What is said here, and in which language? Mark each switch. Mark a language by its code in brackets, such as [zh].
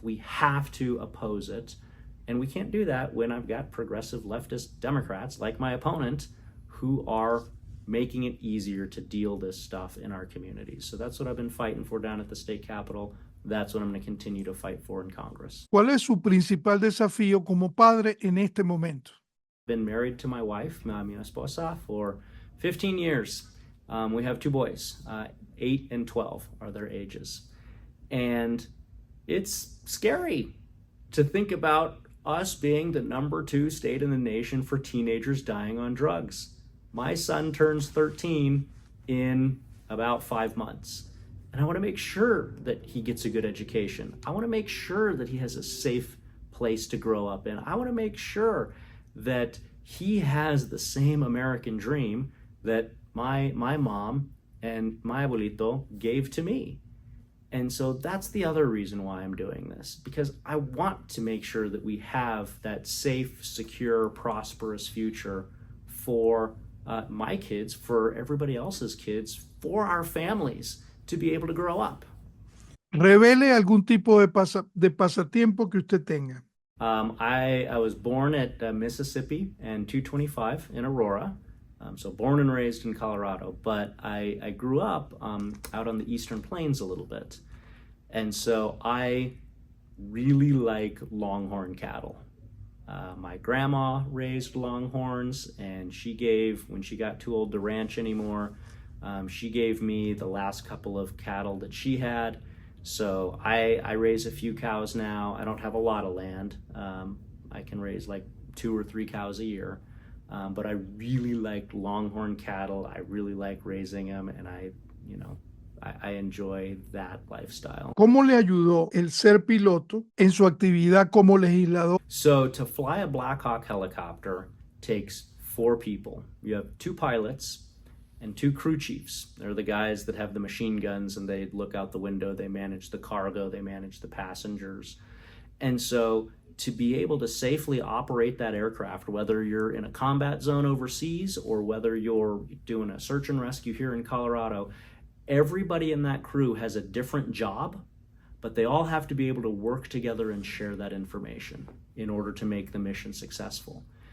[en] We have to oppose it. And we can't do that when I've got progressive leftist Democrats like my opponent who are making it easier to deal this stuff in our communities. So that's what I've been fighting for down at the state capitol. That's what I'm going to continue to fight for in Congress. [es] ¿Cuál es su principal desafío como padre en este momento? [en] Been married to my wife, [es] mi esposa, [en] for 15 years. We have 2 boys, 8 and 12 are their ages. And it's scary to think about us being the #2 state in the nation for teenagers dying on drugs. My son turns 13 in about 5 months. And I want to make sure that he gets a good education. I want to make sure that he has a safe place to grow up in. I want to make sure that he has the same American dream that my mom and my abuelito gave to me. And so that's the other reason why I'm doing this, because I want to make sure that we have that safe, secure, prosperous future for my kids, for everybody else's kids, for our families to be able to grow up. [es] Revele algún tipo de pasatiempo que usted tenga. [en] I was born at Mississippi and 225 in Aurora. So born and raised in Colorado, but I grew up out on the Eastern Plains a little bit. And so I really like longhorn cattle. My grandma raised longhorns, and when she got too old to ranch anymore, she gave me the last couple of cattle that she had. So I raise a few cows now. I don't have a lot of land. I can raise like 2 or 3 cows a year. But I really like longhorn cattle. I really like raising them, and I enjoy that lifestyle. [es] ¿Cómo le ayudó el ser piloto en su actividad como legislador? [en] So to fly a Black Hawk helicopter takes 4 people. You have 2 pilots and 2 crew chiefs. They're the guys that have the machine guns, and they look out the window, they manage the cargo, they manage the passengers. And so to be able to safely operate that aircraft, whether you're in a combat zone overseas or whether you're doing a search and rescue here in Colorado, everybody in that crew has a different job, but they all have to be able to work together and share that information in order to make the mission successful.